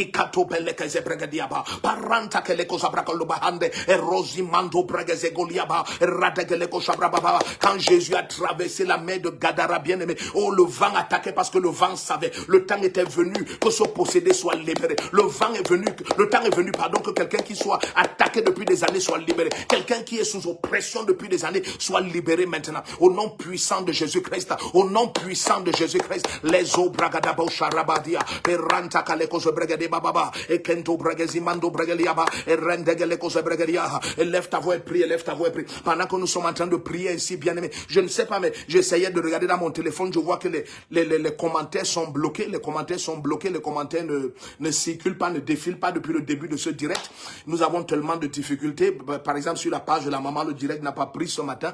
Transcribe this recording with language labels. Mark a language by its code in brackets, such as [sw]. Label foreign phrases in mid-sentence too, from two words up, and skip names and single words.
[fr] Quand Jésus a traversé la mer de Gadara, bien-aimé, oh, le vent attaquait parce que le vent savait. Le temps était venu que ce possédé soit libéré. Le temps est venu, pardon, que quelqu'un qui soit attaqué depuis des années soit libéré. Quelqu'un qui est sous oppression depuis des années soit libéré maintenant. Au nom puissant de Jésus-Christ. Au nom puissant de Jésus-Christ. Les eaux bragadabo sharabadia. Peranta kaleko zebregade bababa. Et kento bregezimando bregeliaba. Et rendegeleko zebregelia. Et lève ta voix et prie, lève ta voix et prie. Pendant que nous sommes en train de prier ici, bien aimé, je ne sais pas, mais j'essayais de regarder dans mon téléphone, je vois que les commentaires sont bloqués, les commentaires ne circulent pas, ne défilent pas depuis le début de ce direct. Nous avons tellement de difficultés. Par exemple, sur la page de la maman, le direct n'a pas pris ce matin.